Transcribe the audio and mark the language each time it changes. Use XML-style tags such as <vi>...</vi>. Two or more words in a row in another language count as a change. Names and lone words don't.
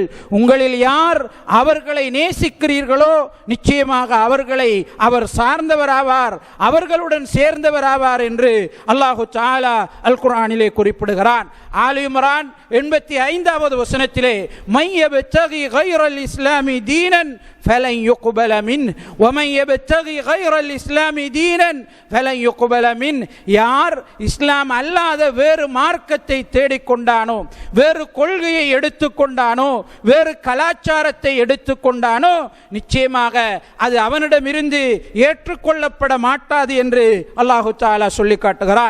<ta>உங்களில் யார் அவர்களை நேசிக்கிறீர்களோ நிச்சயமாக அவர்களை அவர் சார்ந்தவராவார், அவர்களுடன் சேர்ந்தவராவார் என்று அல்லாஹு தஆலா அல் குர்ஆனிலே குறிப்பிடுகிறான்.</ta> <ar>ஆல் இம்ரான்</ar> <ta>85வது வசனத்திலே</ta> <ar>من يبتغ غير الإسلام دينا فلن يقبل منه ومن يبتغي غير الإسلام دينا فلن يقبل منه.</ar> <ta>யார் இஸ்லாம் அல்லாத வேறு மார்க்கத்தை தேடிக்கொண்டானோ, வேறு கொள்கையை எடுத்துக்கொண்டானோ, வேறு கலாச்சாரத்தை எடுத்துக்கொண்டானோ, நிச்சயமாக அது அவனிடமிருந்து ஏற்றுக்கொள்ளப்பட மாட்டாது என்று அல்லாஹு தஆலா சொல்லி காட்டுகிறான்.</ta>